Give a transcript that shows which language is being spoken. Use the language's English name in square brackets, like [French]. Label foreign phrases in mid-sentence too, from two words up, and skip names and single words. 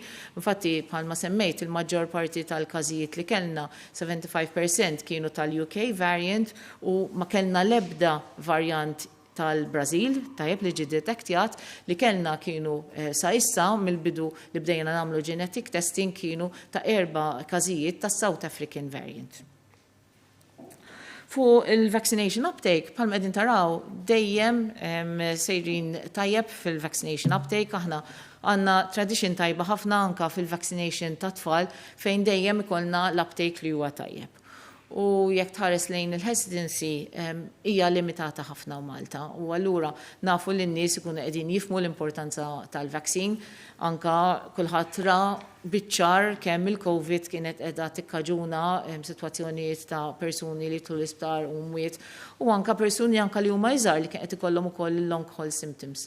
[Maltese] Infatti bħalma semmejt il-maġġor parti tal-każijiet li kellna 75% kienu tal- [English] UK variant [Maltese] u ma kellna l-ebda varjant tal-Brazil, tajjeb li ġi detektjat, li kellna kienu sa issa mill-bidu li bdejna namlu [English] genetic testing [Maltese] kienu ta' 4 każijiet tas- [English] South African variant. [Maltese] Fu il- [English] vaccination uptake, [Maltese] bħalma qegħdin taraw dejjem sejrin tajjeb fil- [English] vaccination uptake, [Maltese] aħna għandna tradition tajba ħafna anka fil-vaccination ta' tfal fejn dejjem ikollna l-uptake li huwa tajjeb. U jekk tħares lejn il-hesitancy hija limitata ħafna Malta u allura nafu li n-nies ikunu qegħdin jifhmu l-importanza tal-vaccine anka kulħadd ra biċ-ċar kemm il-COVID kienet qiegħda tikkaġuna sitwazzjonijiet ta' persuni li tul l-isptar u mwiet u anka persuni anka li huma iżgħar li kien qed ikollhom ukoll il- [English] long haul symptoms.